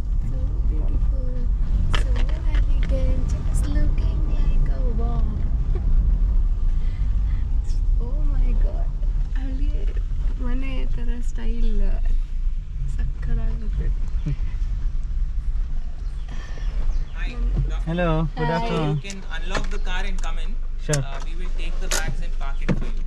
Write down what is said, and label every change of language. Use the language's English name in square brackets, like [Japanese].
[English] So beautiful, so elegant, just looking like a wow. Oh my god, [Kannada] ಅಲ್ಲಿ ಮನೆ ಥರ style ಸಕ್ಕತ್ತಾಗುತ್ತೆ. [English] Hello, good Hi. afternoon. You can unlock the car and come in. Sure. We will take the bags and park it for you.